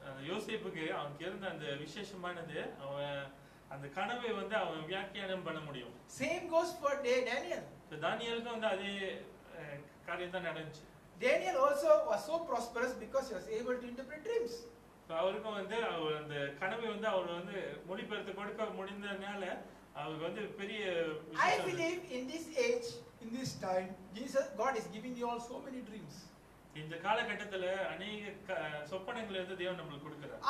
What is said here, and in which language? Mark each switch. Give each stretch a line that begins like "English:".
Tamil: யோசேப்புக்கு அவனுக்கு இருந்த அந்த விசேஷமானது அவன் அந்த கனவை வந்து அவன் வியாக்கியானம் பண்ண முடியும்.
English: Same goes for Daniel.
Tamil: தானியேலுக்கும் வந்து அதே காரியம் தான் நடந்துச்சு.
English: Daniel also was so prosperous because he was able to interpret dreams.
Tamil: அவருக்கும் வந்து அவர் அந்த கனவை வந்து அவர் வந்து மொழிபெயர்த்து கொடுக்க முடிந்ததுனால அவருக்கு வந்து பெரிய
English: I believe in this age, in this time, God is giving you all so many dreams.
Tamil: இந்த காலகட்டத்துல अनेक சொப்பனங்களை வந்து தேவன் நமக்கு கொடுக்கிறார்.